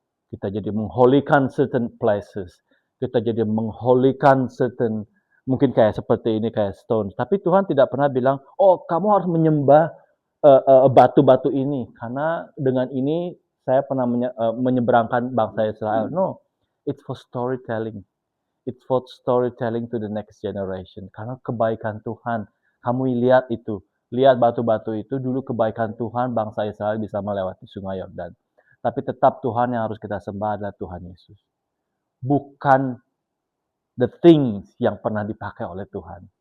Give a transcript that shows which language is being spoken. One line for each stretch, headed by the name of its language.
Indonesian: Kita jadi mengholikan certain places. Kita jadi mengholikan certain, mungkin kayak seperti ini, kayak stone. Tapi Tuhan tidak pernah bilang, oh kamu harus menyembah batu-batu ini. Karena dengan ini saya pernah menyeberangkan bangsa Israel.
English: No, it's for storytelling. It's for storytelling to the next generation.
Indonesian: Karena kebaikan Tuhan. Kamu lihat itu. Lihat batu-batu itu, dulu kebaikan Tuhan bangsa Israel bisa melewati sungai Yordan. Tapi tetap Tuhan yang harus kita sembah adalah Tuhan Yesus. Bukan the things yang pernah dipakai oleh Tuhan.